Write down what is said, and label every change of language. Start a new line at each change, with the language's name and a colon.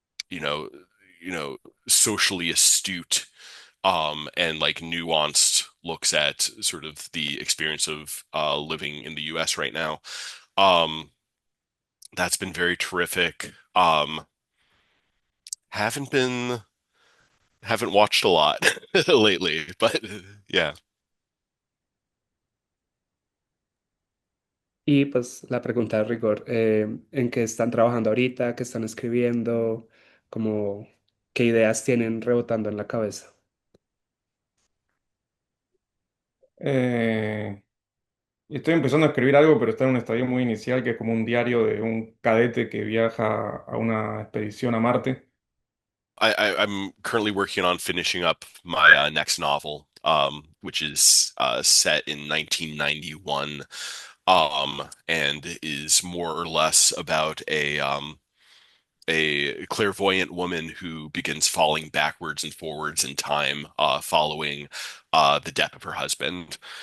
English: you know, you know, socially astute and like nuanced looks at sort of the experience of living in the US right now. Um, that's been very terrific. Haven't been haven't watched a lot lately, but yeah.
Spanish: Y pues la pregunta de rigor, ¿en qué están trabajando ahorita? ¿Qué están escribiendo? Como, ¿qué ideas tienen rebotando en la cabeza? Eh, Estoy empezando a escribir algo, pero está en un estadio muy inicial, que es como un diario de un cadete que viaja a una expedición a Marte.
English: I'm currently working on finishing up my next novel, which is set in 1991, and is more or less about a clairvoyant woman who begins falling backwards and forwards in time, following the death of her husband.